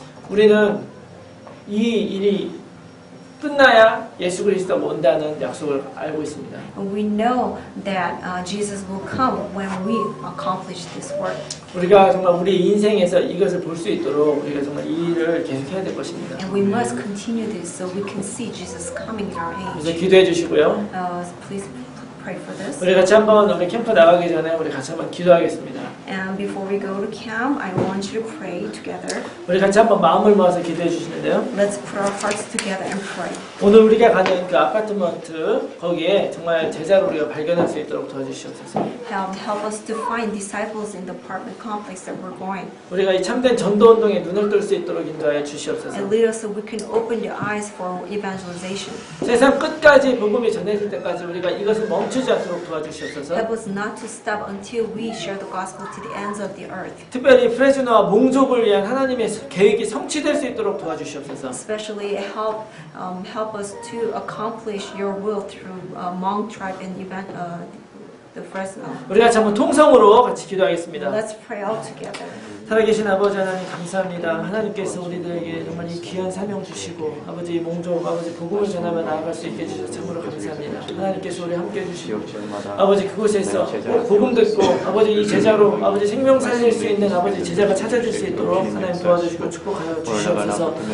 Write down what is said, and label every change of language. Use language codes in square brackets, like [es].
[ko] 우리는 이 일이 끝나야 예수 그리스도가 온다는 약속을 알고 있습니다. [en] And we know that Jesus will come when we accomplish this work. [ko] 우리가 정말 우리 인생에서 이것을 볼 수 있도록 우리가 정말 이 일을 계속해야 될 것입니다. [en] And we must continue this so we can see Jesus coming in our [ko] 그래서 [en] age. [ko] 기도해 주시고요. [en] Please pray for this. [ko] 우리 같이 한번 우리 캠프 나가기 전에 우리 같이 한번 기도하겠습니다. [en] And before we go to camp, I want you to pray together. [ko] 우리 같이 한번 마음을 모아서 기도해 주시는데요. [en] Let's put our hearts together and pray. [ko] 오늘 우리가 가는 그 아파트먼트 거기에 정말 제자를 우리가 발견할 수 있도록 도와주시옵소서. [en] Help us to find disciples in the apartment complex that we're going. [ko] 우리가 이 참된 전도 운동에 눈을 뜰 수 있도록 인도하여 주시옵소서. [en] And lead us so we can open the eyes for evangelization. [ko] 세상 끝까지 복음이 전해질 때까지 우리가 이것을 멈추지 않도록 도와주시옵소서. [en] Help us not to stop until we share the gospel to the ends of the earth. [ko] 특별히 프레즈노와 몽족을 위한 하나님의 계획이 성취될 수 있도록 도와주시옵소서. [en] Especially help us to accomplish your will through Hmong tribe and the Fresno. [ko] 우리 같이 한번 통성으로 같이 기도하겠습니다. [en] Let's pray all together. [ko] 살아계신 아버지 하나님 감사합니다. 하나님께서 우리들에게 정말 이 귀한 사명 주시고 아버지 이 몽족 아버지 복음을 전하며 나아갈 수 있게 해주셔서 참으로 감사합니다. 하나님께서 우리 함께 해주시고 아버지 그곳에서 복음 듣고 아버지 이 제자로 아버지 생명 살릴 수 있는 아버지 제자가 찾아줄 수 있도록 하나님 도와주시고 축복하여 주시옵소서.